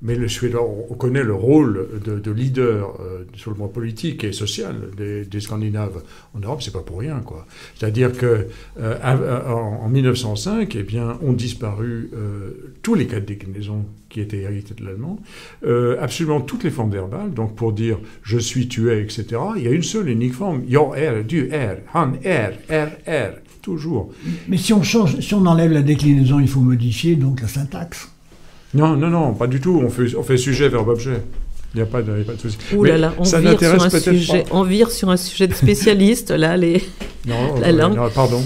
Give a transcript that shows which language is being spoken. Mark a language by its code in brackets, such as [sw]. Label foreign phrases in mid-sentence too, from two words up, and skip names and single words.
[fr] Mais les Suédois, on connaît le rôle de leader sur le plan politique et social des Scandinaves en Europe, c'est pas pour rien, quoi. C'est-à-dire que en 1905, eh bien, ont disparu tous les cas de déclinaison qui étaient hérités de l'allemand, absolument toutes les formes verbales. Donc pour dire je suis, tu es, etc. Il y a une seule unique forme, [sv] jag är, du är, han är, [fr] toujours. Mais si on enlève la déclinaison, il faut modifier donc la syntaxe. Non, pas du tout. On fait sujet, verbe, objet. Il n'y a pas de souci. Ouh là là, on vire sur un sujet de spécialiste, là, la langue. Non, pardon.